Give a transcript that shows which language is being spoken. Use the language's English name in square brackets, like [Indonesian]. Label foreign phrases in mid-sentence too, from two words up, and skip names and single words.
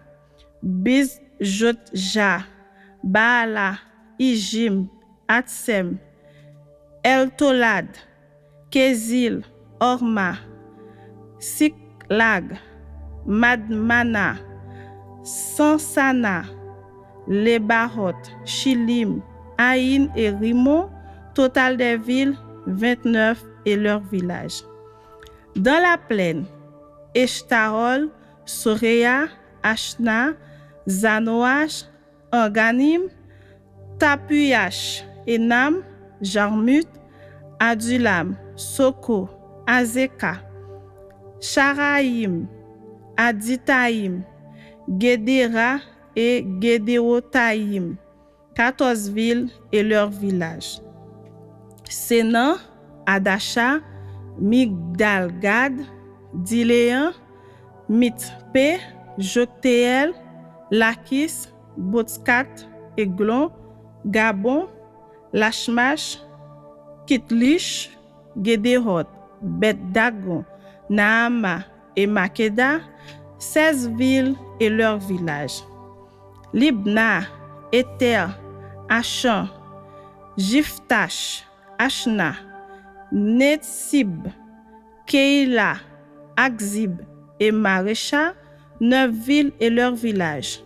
[French] Bizjotja, Baala, Ijim, Atsem, El-Tolad, Kézil, Orma, Siklag, Madmana, Sansana, Lebarot, Chilim, Aïn et Rimon, total des villes 29 et leurs villages. Dans la plaine, Eshtaol, Soréa, Ashna, Zanoach, Anganim, Tapuyach, Enam, Jarmut, Adulam, Soko, Azeka, Sharaïm, Aditaïm, Gedera et Gedéotaïm, 14 villes et leurs villages. Sénan, Adasha, Migdal-Gad, Diléan, Mitpé, Joktéel, Lakis, Botskat, Eglon, Gabon, Lachmash, Kitlish, Gédéhot, Bet-Dagon, Naama et Makeda, 16 villes et leurs villages. Libna, Éter, Achan, Jiftash, Ashna, Netsib, Keila, Akzib et Marécha, 9 villes et leurs villages.